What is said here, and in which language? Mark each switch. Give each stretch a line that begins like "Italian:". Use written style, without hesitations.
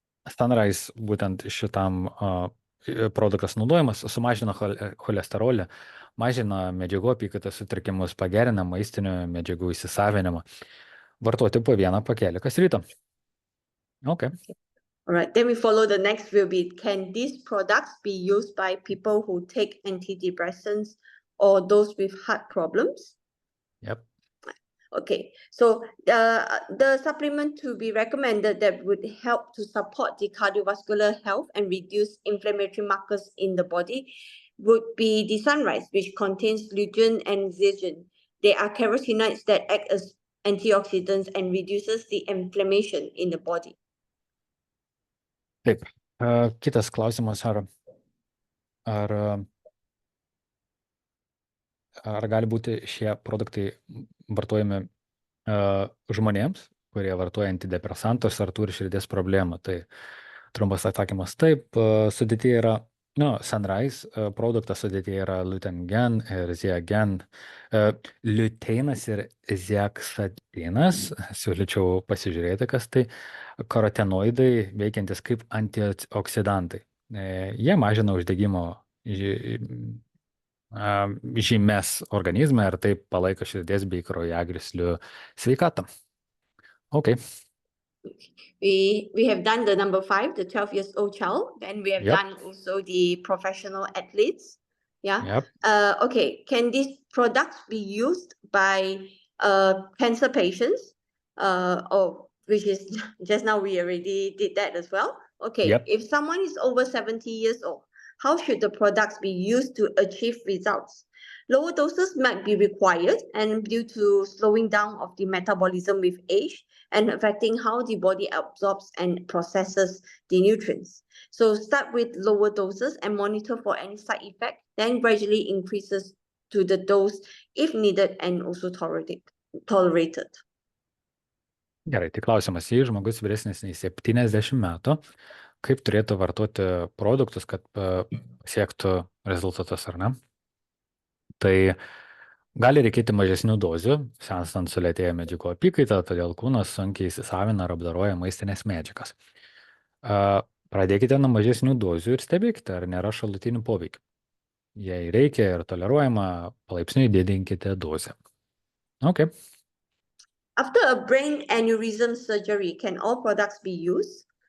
Lithuanian: Sunrise būtent šitam produktas naudojimas sumažina cholesterolį, mažina medžiagų apykaitos sutrikimus, pagerina maistinių medžiagų įsisavinimą. Vartoti po vieną pakelį kas rytą.
English: Okay. All right, then we follow the next will be, can these products be used by people who take antidepressants or those with heart problems? Yep. Okay, so the supplement to be recommended that would help to support the cardiovascular health and reduce inflammatory markers in the body would be the Sunrise, which contains lutein and zeaxanthin. They are carotenoids that act as antioxidants and reduces the inflammation in the body.
Lithuanian: Taip. Kitas klausimas, ar gali būti šie produktai vartojami žmonėms, kurie vartoja antidepresantus ar turi širdies problemą? Tai trumpas atsakymas taip. Sudėtyje yra, Sunrise produktas sudėtyje yra lutein ir zeaxanthin. Liuteinas ir zeaxanthinas, siūlyčiau pasižiūrėti, kas tai, karotenoidai veikiantis kaip antioksidantai. Jie mažina uždegimo žymes organizme ir taip palaiko širdies bei kraujagyslių sveikatą.
English: Okay. We have done the number 5, the 12-year-old child. Then we have done also the professional athletes. Yeah. Yep. Okay. Can these products be used by cancer patients? Which is just now we already did that as well. Okay. Yep. If someone is over 70 years old, how should the products be used to achieve results? Lower doses might be required, and due to slowing down of the metabolism with age and affecting how the body absorbs and processes the nutrients. So start with lower doses and monitor for any side effect, then gradually increases to the dose if needed and also tolerated.
Lithuanian: Gerai, tai klausimas, jei žmogus vyresnis nei 70 metų, kaip turėtų vartoti produktus, kad pasiektų rezultatus, ar ne? Tai gali reikėti mažesnių dozių, senstant sulėtėja medžiagų apykaita, todėl kūnas sunkiai įsisavina ir apdoroja maistinės medžiagas. Pradėkite nuo mažesnių dozių ir stebėkite, ar nėra šalutinių poveikių. Jei reikia ir toleruojama, palaipsniui didinkite dozę.
English: Okay. After a brain aneurysm surgery, can all products be used?